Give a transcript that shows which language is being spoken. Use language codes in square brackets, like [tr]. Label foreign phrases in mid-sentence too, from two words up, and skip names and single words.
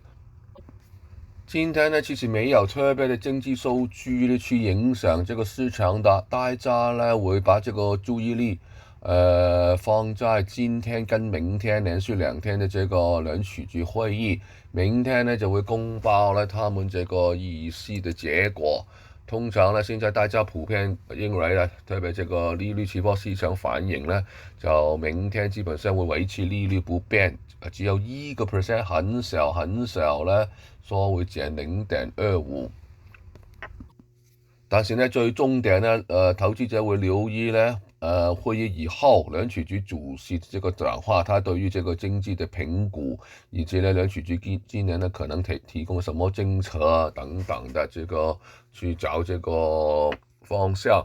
[zh] 今天呢，其实没有特别的经济数据呢去影响这个市场的，大家呢会把这个注意力放在今天跟明天连续2天的这个联储局会议，明天呢就会公报了他们这个议息的结果。通常呢，现在大家普遍认为呢，特别这个利率期货市场反映呢，就明天基本上会维持利率不变，只有1%，很少很少呢，说會減0.25。但是呢，最重點呢，投資者會留意呢，會議以後聯儲局主席這個講話，他對於這個經濟的評估，以及呢聯儲局今年呢可能提供什麼政策等等的這個去找這個方向。